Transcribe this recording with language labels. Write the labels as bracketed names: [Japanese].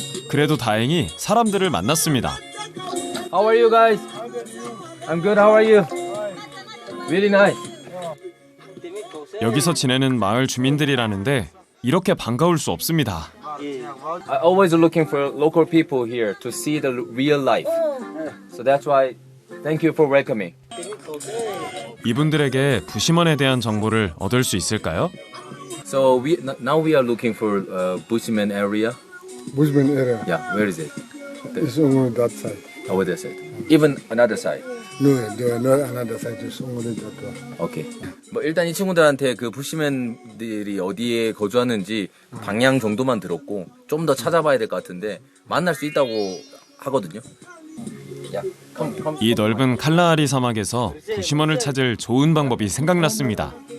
[Korean] 그래도 다행히 사람들을 만났습니다. [English] How are you guys? I'm good. How are you? Really nice. [Korean] 여기서 지내는 마을 주민들이라는데 이렇게 반가울 수 없습니다. [English] I always looking for local people here to see the real life. So that's why thank you for welcoming. [Korean] 이분들에게 부시먼에 대한 정보를 얻을 수 있을까요? [English] So now we are looking for Bushman area. Bushman area. Yeah, where is it? It's on that side. Over that side. Even another side. No, there are not another side. It's only that one. [Korean] 오케이. 뭐 일단 이 친구들한테 그 부시맨들이 어디에 거주하는지 방향 정도만 들었고 좀 더 찾아봐야 될 것 같은데 만날 수 있다고 하거든요. 야, 이 넓은 칼라하리 사막에서 부시먼을 찾을 좋은 방법이 생각났습니다.